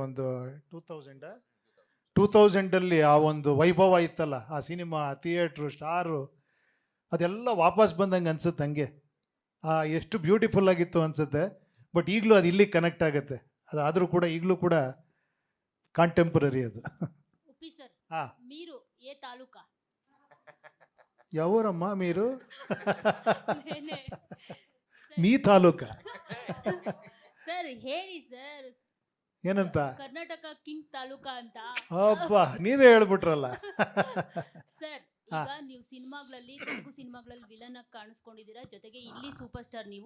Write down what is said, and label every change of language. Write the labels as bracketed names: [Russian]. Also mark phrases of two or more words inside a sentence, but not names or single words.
[Kannada] ಒಂದು 2000 ಆ ಒಂದು ವೈಭವ ಇತ್ತಲ್ಲ ಆ ಸಿನಿಮಾ, ಥಿಯೇಟ್ರು, ಸ್ಟಾರು, ಅದೆಲ್ಲ ವಾಪಸ್ ಬಂದಂಗೆ ಅನ್ಸುತ್ತೆ. ಹಂಗೆ ಎಷ್ಟು ಬ್ಯೂಟಿಫುಲ್ ಆಗಿತ್ತು ಅನ್ಸುತ್ತೆ. ಬಟ್ ಈಗಲೂ ಅದು ಇಲ್ಲಿಗೆ ಕನೆಕ್ಟ್ ಆಗುತ್ತೆ. ಅದಾದರೂ ಕೂಡ ಈಗಲೂ ಕೂಡ ಕಾಂಟೆಂಪರರಿ ಅದು. ಉಪ್ಪಿ ಸರ್, ಹಾ, [Telugu] మీరు ఏ తాలూకా? [Kannada] ಯಾವೂರಮ್ಮ మీరు? [Telugu] నేనే. మీ తాలూకా. [Kannada] ಸರ್ ಹೇಳಿ ಸರ್, ಏನಂತ? ಕರ್ನಾಟಕ ಕಿಂಗ್ ತಾಲೂಕಾ ಅಂತ. ಅಪ್ಪ, ನೀವೇ ಹೇಳ್ಬಿಟ್ರಲ್ಲ. ಸರ್ ಈಗ ನೀವು ಸಿನಿಮಾಗಳಲ್ಲಿ, ತೆಲುಗು ಸಿನಿಮಾಗಳಲ್ಲಿ ವಿಲನ್ ಆಗಿ ಕಾಣಿಸ್ಕೊಂಡಿದ್ದೀರಾ, ಜೊತೆಗೆ ಇಲ್ಲಿ [English] super star [Kannada] ನೀವು.